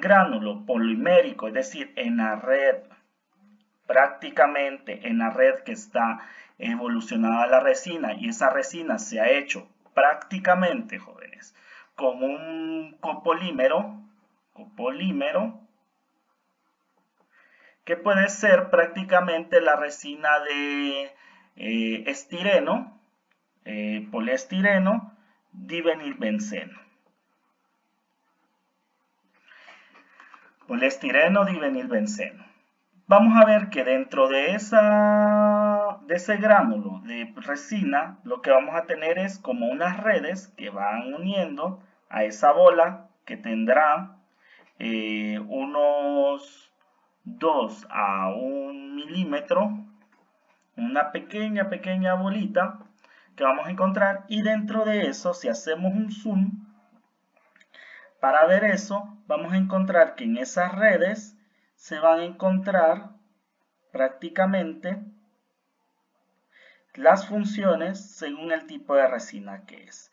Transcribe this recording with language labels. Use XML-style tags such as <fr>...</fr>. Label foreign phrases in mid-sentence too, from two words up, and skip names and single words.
<es>gránulo polimérico, es decir, en la red, prácticamente en la red que está evolucionada la resina, y esa resina se ha hecho prácticamente, jóvenes, con un copolímero que puede ser prácticamente la resina de estireno, poliestireno, divinilbenceno. Poliestireno, divinilbenceno. Vamos a ver que dentro de ese gránulo de resina, lo que vamos a tener es como unas redes que van uniendo a esa bola que tendrá unos 2 a 1 milímetro, una pequeña bolita que vamos a encontrar, y dentro de eso, si hacemos un zoom para ver eso, vamos a encontrar que en esas redes se van a encontrar prácticamente las funciones según el tipo de resina que es.</es>